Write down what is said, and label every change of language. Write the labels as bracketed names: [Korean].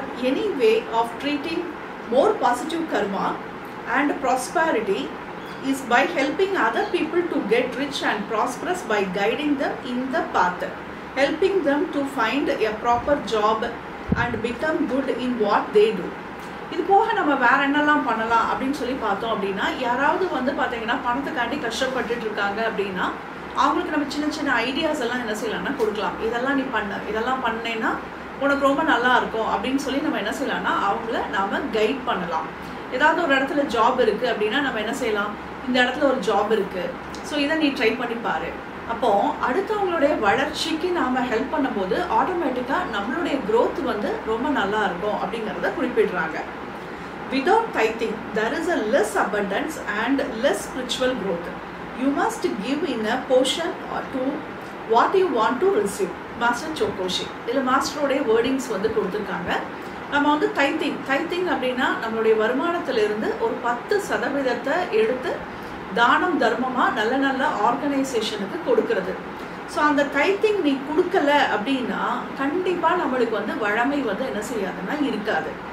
[English] any way of treating more positive karma and prosperity is by helping other people to get rich and prosperous by guiding them in the path, helping them to find a proper job and become good in what they do. [Tamil] இது போக நம்ம வேற என்னெல்லாம் பண்ணலாம் அப்படின்னு சொல்லி பார்த்தோம் அப்படின்னா, யாராவது வந்து பார்த்தீங்கன்னா பணத்துக்காண்டி கஷ்டப்பட்டுட்டு இருக்காங்க அப்படின்னா அவங்களுக்கு நம்ம சின்ன சின்ன ஐடியாஸ் எல்லாம் என்ன செய்யலாம்னா கொடுக்கலாம். இதெல்லாம் நீ பண்ண, இதெல்லாம் பண்ணேன்னா உனக்கு ரொம்ப நல்லா இருக்கும் அப்படின்னு சொல்லி நம்ம என்ன செய்யலாம்னா அவங்கள நாம கைட் பண்ணலாம். ஏதாவது ஒரு இடத்துல ஜாப் இருக்கு அப்படின்னா நம்ம என்ன செய்யலாம், இந்த இடத்துல ஒரு ஜாப் இருக்கு, ஸோ இதை நீ ட்ரை பண்ணி பாரு. அப்போ அடுத்தவங்களுடைய வளர்ச்சிக்கு நாம ஹெல்ப் பண்ணும்போது ஆட்டோமேட்டிக்காக நம்மளுடைய growth வந்து ரொம்ப நல்லா இருக்கும் அப்படிங்கிறத குறிப்பிடுறாங்க. [English] Without tithing, there is a less abundance and less spiritual growth. You must give in a portion to what you want to receive. [Tamil] Master சோகோஷி இதில் மாஸ்டரோடைய வேர்டிங்ஸ் வந்து கொடுத்துருக்காங்க. நம்ம வந்து தைத்திங் அப்படின்னா நம்மளுடைய வருமானத்திலிருந்து ஒரு 10% எடுத்து தானம் தர்மமாக நல்ல நல்ல ஆர்கனைசேஷனுக்கு கொடுக்கறது. ஸோ அந்த தைத்திங் நீ கொடுக்கல அப்படின்னா கண்டிப்பாக நம்மளுக்கு வந்து வழமை வந்து என்ன செய்யாதுன்னா இருக்காது.